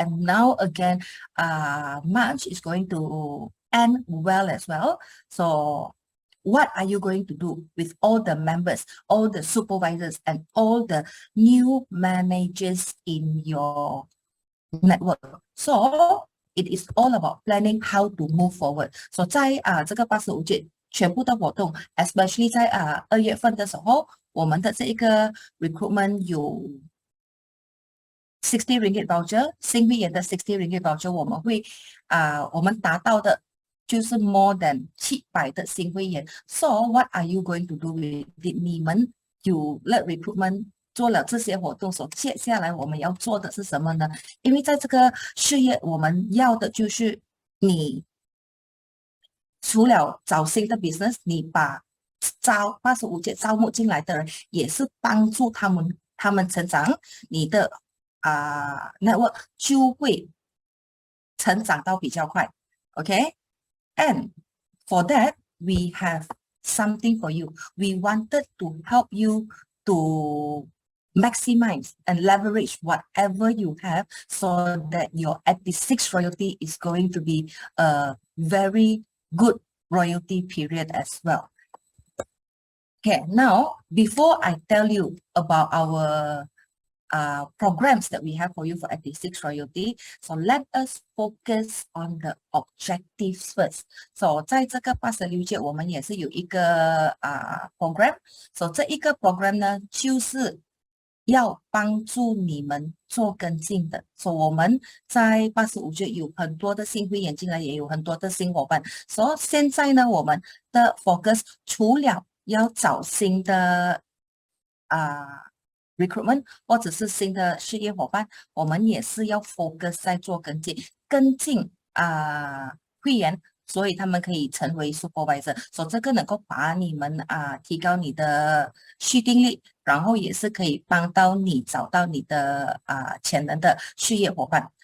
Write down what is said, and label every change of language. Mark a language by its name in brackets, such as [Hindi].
[English] And now again, March is going to end well as well. So what are you going to do with all the members, all the supervisors, and all the new managers in your network? So it is all about planning how to move forward. [Chinese] So 在这个85届全部的活动 ，especially 在2月份的时候，我们的这一个 recruitment 有 [English] 60 ringgit voucher， [Chinese] 新会员的60 ringgit voucher， 我们达到的就是 [English] more than [Chinese] 700的新会员。 [English] So what are you going to do with it? [Chinese] 你们有了 recruitment，做了这些活动，接下来我们要做的是什么呢？因为在这个事业，我们要的就是你除了找新的 business， 你把85届招募进来的人，也是帮助他们成长，你的network 就会成长到比较快。 [English] Okay, and for that we have something for you. We wanted to help you to maximize and leverage whatever you have, so that your 86 royalty is going to be a very good royalty period as well. Okay, now before I tell you about our programs that we have for you for 86 royalty, so let us focus on the objectives first. [Chinese] So 在这个86届，我们也是有一个program. So 这一个 program 呢，就是要帮助你们做跟进的。 So 我们在85届有很多的新会员进来，也有很多的新伙伴。 So 现在呢，我们的 focus 除了要找新的recruitment 或者是新的事业伙伴，我们也是要 focus 在做跟进会员，所以他们可以成为 supervisor， 所以这个能够把你们提高你的续订率，然后也是可以帮到你找到你的潜能的事业伙伴。